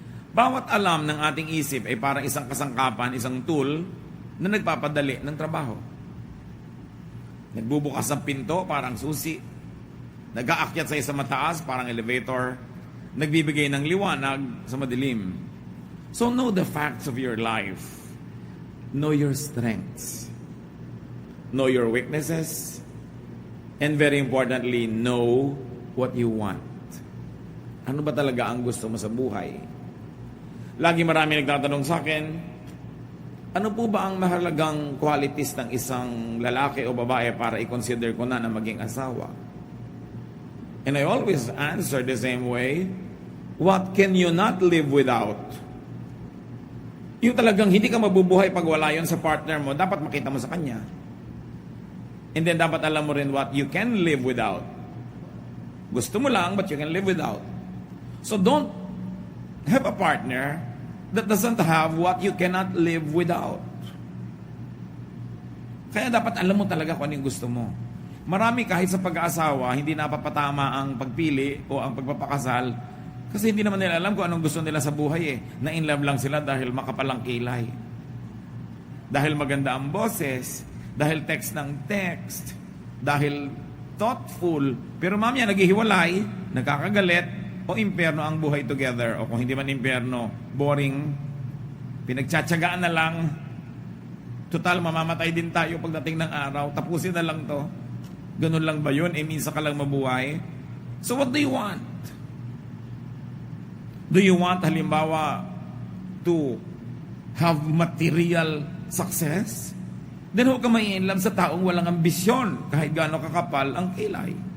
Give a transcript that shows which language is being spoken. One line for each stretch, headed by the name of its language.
Filipino: Bawat alam ng ating isip ay parang isang kasangkapan, isang tool na nagpapadali ng trabaho. Nagbubukas ng pinto, parang susi. Nag-aakyat sa isang mataas, parang elevator. Nagbibigay ng liwanag sa madilim.
English: So know the facts of your life. Know your strengths. Know your weaknesses. And very importantly, know what you want.
Filipino: Ano ba talaga ang gusto mo sa buhay? Lagi marami nagtatanong sa akin, ano po ba ang mahalagang qualities ng isang lalaki o babae para i-consider ko na maging asawa?
English: And I always answer the same way, what can you not live without?
Filipino: Yung talagang hindi ka mabubuhay pag wala yun sa partner mo, dapat makita mo sa kanya.
English: And then
Filipino: dapat alam mo rin
English: what you can live without.
Filipino: Gusto mo lang,
English: but you can live without. So don't have a partner that doesn't have what you cannot live without.
Filipino: Kaya dapat alam mo talaga kung ano yung gusto mo. Marami kahit sa pag-aasawa, hindi napapatama ang pagpili o ang pagpapakasal kasi hindi naman nila alam kung anong gusto nila sa buhay eh. Na in love lang sila dahil makapalang kilay. Dahil maganda ang boses, dahil text ng text, dahil thoughtful, pero mamaya naghihiwalay, nagkakagalit, o impyerno ang buhay together, o kung hindi man impyerno, boring, pinagtsatsagaan na lang, total mamamatay din tayo pagdating ng araw, tapusin na lang to. Ganun lang ba yun? Minsan ka lang mabuhay.
English: So what do you want? Do you want,
Filipino: halimbawa,
English: to have material success?
Filipino: Then huwag ka mai-inlove sa taong walang ambisyon, kahit gaano kakapal ang kilay.